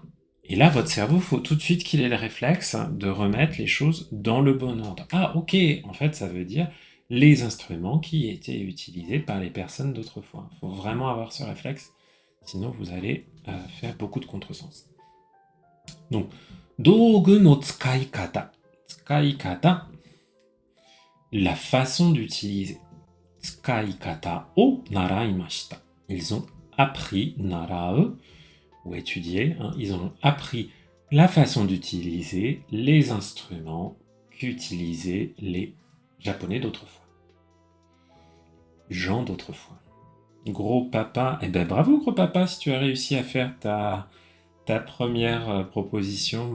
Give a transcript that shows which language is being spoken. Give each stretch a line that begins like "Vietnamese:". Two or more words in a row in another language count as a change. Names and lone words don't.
French: Et là, votre cerveau, il faut tout de suite qu'il ait le réflexe de remettre les choses dans le bon ordre. Ah, ok, en fait, ça veut dire les instruments qui étaient utilisés par les personnes d'autrefois. Il faut vraiment avoir ce réflexe, sinon vous allez faire beaucoup de contresens. Donc,
Japanese: 道具の使い方。
French: 使い方。La façon d'utiliser.
Japanese: 使い方を習いました。
French: Ils ont appris,
Japanese: 習う,
French: ou étudier, hein, ils ont appris la façon d'utiliser les instruments qu'utilisaient les Japonais d'autrefois. Gens d'autrefois. Gros papa, eh ben bravo gros papa si tu as réussi à faire ta première proposition.